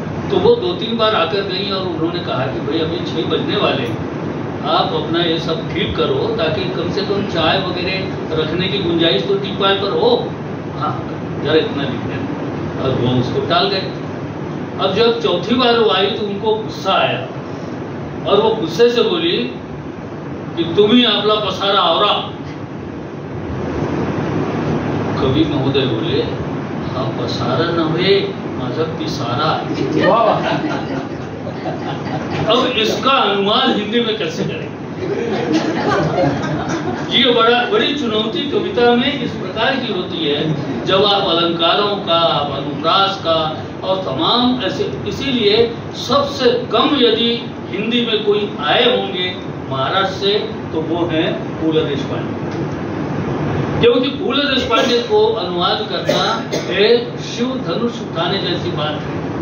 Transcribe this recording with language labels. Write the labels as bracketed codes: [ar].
[hi] तो वो 2-3 बार आकर गई और उन्होंने कहा कि भाई अभी 6 बजने वाले, आप अपना ये सब ठीक करो ताकि कम से कम चाय वगैरह रखने की गुंजाइश तो टीपाई पर हो। हाँ जरा इतना लिख दें। और वो उसको टाल गए। अब जब चौथी बार वो आई तो उनको गुस्सा आया और वो गुस्से से बोली कि [mr] तुम्ही आपला पसारा आवरा। [hi] कवि महोदय बोले [mr] हा पसारा नव्हे, माझा पिसारा आहे। [hi] अब इसका अनुवाद हिंदी में कैसे करें? ये बड़ी चुनौती कविता में इस प्रकार की होती है, जब आप अलंकारों का, आप अनुप्रास का और तमाम ऐसे, इसीलिए सबसे कम यदि हिंदी में कोई आए होंगे महाराष्ट्र से तो वो हैं फूल देशपांडे, क्योंकि फूल देशपांडे को अनुवाद करना एक शिव धनुष उठाने जैसी बात है।